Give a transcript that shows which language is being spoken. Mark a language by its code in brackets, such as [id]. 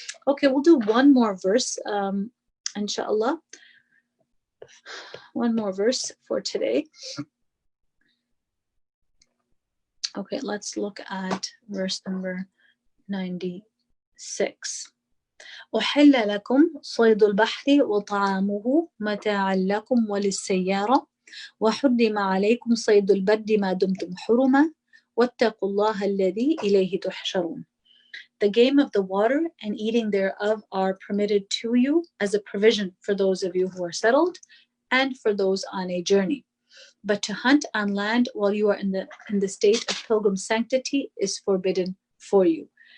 [en] Okay, we'll do one more verse, inshallah. One more verse for today. Okay, let's look at verse number 96. [ar] أحل لكم صيد البحر وطعامه متاعا لكم وللسيارة وحرم عليكم صيد البر ما دمتم حرما واتقوا الله الذي إليه تحشرون. [en] The game of the water and eating thereof are permitted to you as a provision for those of you who are settled and for those on a journey. But to hunt on land while you are in the state of pilgrim sanctity is forbidden for you.